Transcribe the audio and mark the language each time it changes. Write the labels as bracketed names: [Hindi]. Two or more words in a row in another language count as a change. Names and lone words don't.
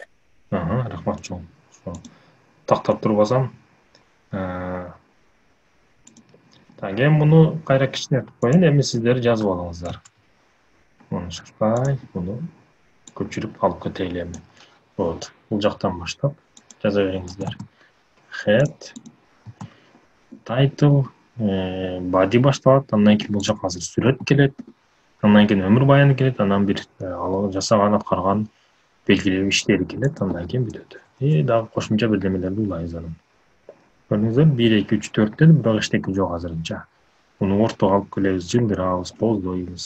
[Kyrgyz] Рахмат чоң. Тактап турбасам. Так, эми муну кайра кичинетип коеюн, эми сиздер жазып алыңыздар. Муну шашпай, муну көчүрүп алып кетели эми. Вот, бул жактан баштап жаза бериңиздер. [English] Head, title, body [Kyrgyz] башталат, андан кийин бул жака азыр сүрөт келет, андан кийин өмүр баяны келет, анан бир жасаган, аткарган белгилүү иштери келет, андан кийин бүтөт. И дагы кошумча бирдемелерди улайбыз анан. Көрдүңүздөр, 1, 2, 3, 4 деди, бирок эчтеке жок азырынча. Муну ортого алып келебиз, жылдырабыз, поздойбуз.